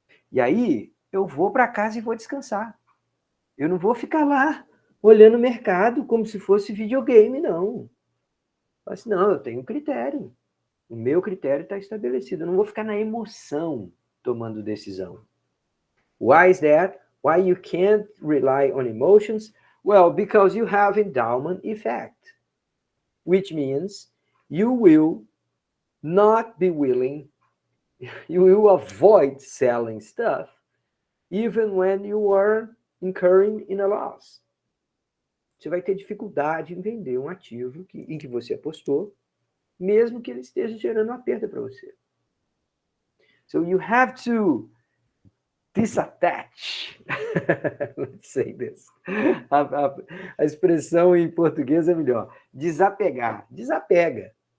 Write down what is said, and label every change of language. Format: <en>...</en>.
<pt>E aí, eu vou para casa e vou descansar. Eu não vou ficar lá olhando o mercado como se fosse videogame, não. Mas não, eu tenho um critério. O meu critério está estabelecido. Eu não vou ficar na emoção tomando decisão.</pt> <en>Why is that? Why you can't rely on emotions? Well, because you have endowment effect, which means you will not be willing, you will avoid selling stuff, even when you are incurring in a loss.</en> <pt>Você vai ter dificuldade em vender um ativo em que você apostou, mesmo que ele esteja gerando uma perda para você.</pt> <en>So you have to disattach. Let's say this.</en> <pt>A expressão em português é melhor. Desapegar. Desapega.</pt>